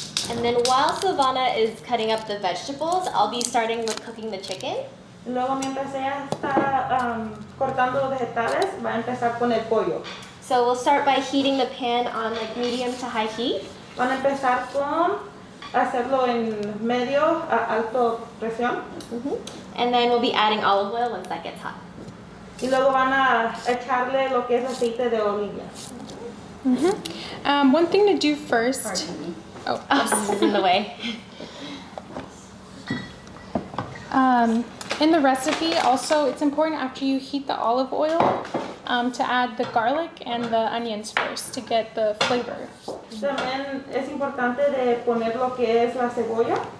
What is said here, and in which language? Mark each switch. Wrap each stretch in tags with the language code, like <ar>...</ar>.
<en>And then while Silvana is cutting up the vegetables, I'll be starting with cooking the chicken.</en> <es>Y luego mientras ella está cortando los vegetales, va a empezar con el pollo.</es> <en>So we'll start by heating the pan on like medium to high heat.</en> <es>Van a empezar con hacerlo en medio a alto presión.</es> <en>And then we'll be adding olive oil once that gets hot.</en> <es>Y luego van a echarle lo que es aceite de oliva.</es> <en>One thing to do first. Pardon me. Oh, This is in the way. in the recipe, also, it's important after you heat the olive oil to add the garlic and the onions first to get the flavor.</en> <es>También es importante de poner lo que es la cebolla</es>